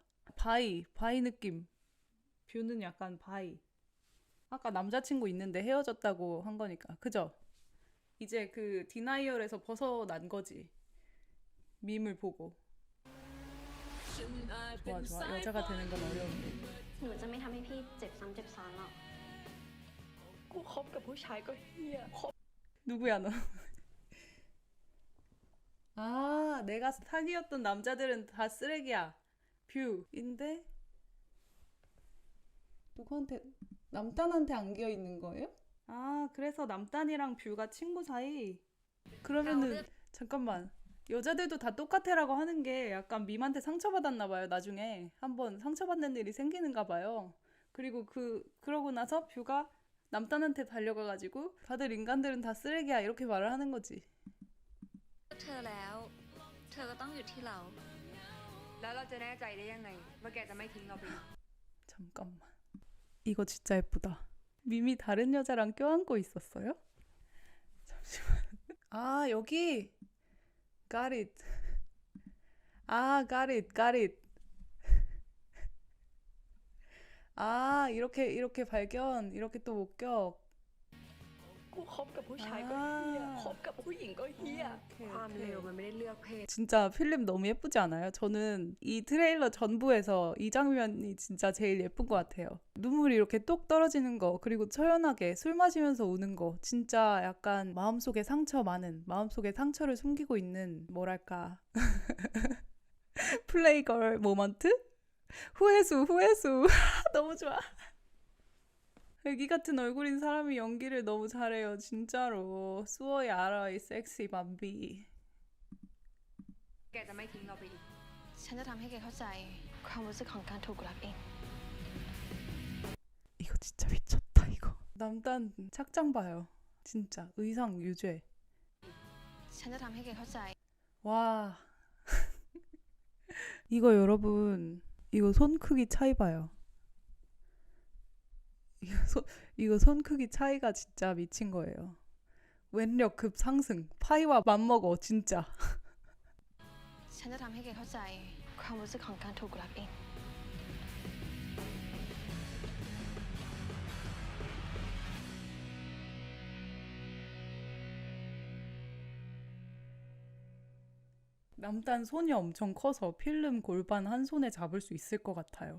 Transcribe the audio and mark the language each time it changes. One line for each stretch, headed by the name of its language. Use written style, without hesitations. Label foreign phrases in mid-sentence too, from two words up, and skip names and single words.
Korean: 바이 느낌. 뷰는 약간 바이. 아까 남자친구 있는데 헤어졌다고 한 거니까. 그죠? 이제 그 디나이얼에서 벗어난 거지. 밈을 보고. 좋아. 여자가 되는 건 어려운데.
Thai: หนูจะไม่ทำให้พี่เจ็บซ้ำเจ็บซ้อนหรอก กูคบกับผู้ชายก็เฮีย
Korean: 누구야 너? 아, 내가 사귀었던 남자들은 다 쓰레기야. 뷰인데 누구한테 남단한테 안겨 있는 거예요? 아, 그래서 남단이랑 뷰가 친구 사이? 그러면은 잠깐만. 여자들도 다 똑같애라고 하는 게 약간 밈한테 상처받았나 봐요. 나중에 한번 상처받는 일이 생기는가 봐요. 그리고 그러고 나서 뷰가 남단한테 달려가가지고 다들 인간들은 다 쓰레기야 이렇게 말을 하는 거지.
Thai: เธอแล้วเธอก็ต้องอยู่ที่เรา แล้วเราจะแน่ใจได้ยังไงว่าแกจะไม่ทิ้งเราไปอีก
Korean: 잠깐만. 이거 진짜 예쁘다. 밈이 다른 여자랑 껴안고 있었어요? 잠시만. 아, 여기.
English: Got it.
Korean: 아,
English: got it.
Korean: 아, 이렇게 발견. 이렇게 또 목격.
Thai: กูคบกับผู้ชายก็เฮียคบกับผู้หญิงก็เฮีย ความเร็วมันไม่ได้เลือกเพศ
Korean: 진짜 필름 너무 예쁘지 않아요? 저는 이 트레일러 전부에서 이 장면이 진짜 제일 예쁜 것 같아요. 눈물이 이렇게 똑 떨어지는 거, 그리고 처연하게 술 마시면서 우는 거, 진짜 약간 마음속에 마음속에 상처를 숨기고 있는, 뭐랄까.
English: playgirl moment?
Korean: 후회수. 너무 좋아. 애기 같은 얼굴인 사람이 연기를 너무 잘해요. 진짜로. 수어의 알아, 이
English: sexy bambi.
Thai: แกจะไม่ทิ้งเราไปอีก ฉันจะทำให้แกเข้าใจความรู้สึกของการถูกรักเอง
Korean: 이거 진짜 미쳤다 이거. 남단 착장 봐요. 진짜 의상 유죄.
Thai: ฉันจะทำให้แกเข้าใจ
Korean: 와. 이거 여러분, 이거 손 크기 차이 봐요. 이거 손 크기 차이가 진짜 미친 거예요. 왼력 급 상승. 파이와 맞먹어 진짜.
Thai: ฉันจะทำให้แกเข้าใจความรู้สึกของการถูกรักเอง
Korean: 남단 손이 엄청 커서 필름 골반 한 손에 잡을 수 있을 것 같아요.